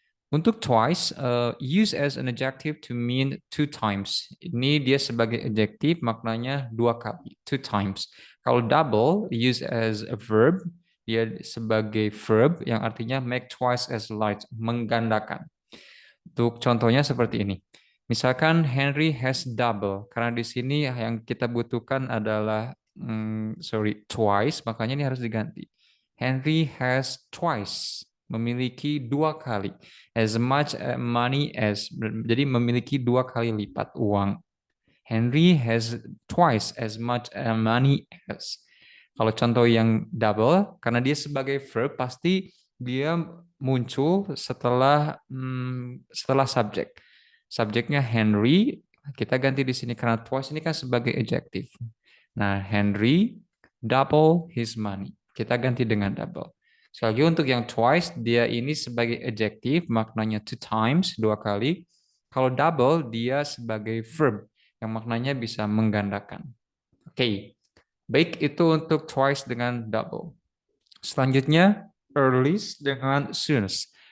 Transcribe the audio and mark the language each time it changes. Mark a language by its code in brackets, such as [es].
[en] Untuk twice, use as an adjective to mean two times. [id] Ini dia sebagai adjektif maknanya dua kali, two times. Kalau double, [en] use as a verb, [id] dia sebagai verb yang artinya [en] make twice as large, [id] menggandakan. Untuk contohnya seperti ini. Misalkan [en] Henry has double, [id] karena di sini yang kita butuhkan adalah twice, makanya ini harus diganti. [en] Henry has twice, [id] memiliki dua kali, [en] as much money as, [id] jadi memiliki dua kali lipat uang. [en] Henry has twice as much money as. [id] Kalau contoh yang double, karena dia sebagai verb, pasti dia muncul setelah setelah subjek. Subjeknya Henry, kita ganti di sini karena twice ini kan sebagai adjective. [en] Nah, Henry double his money. [id] Kita ganti dengan double. Sekali lagi untuk yang twice, dia ini sebagai adjective, maknanya two times, dua kali. Kalau double, dia sebagai verb, yang maknanya bisa menggandakan. Oke. Baik, itu untuk twice dengan double. Selanjutnya, earliest dengan soonest.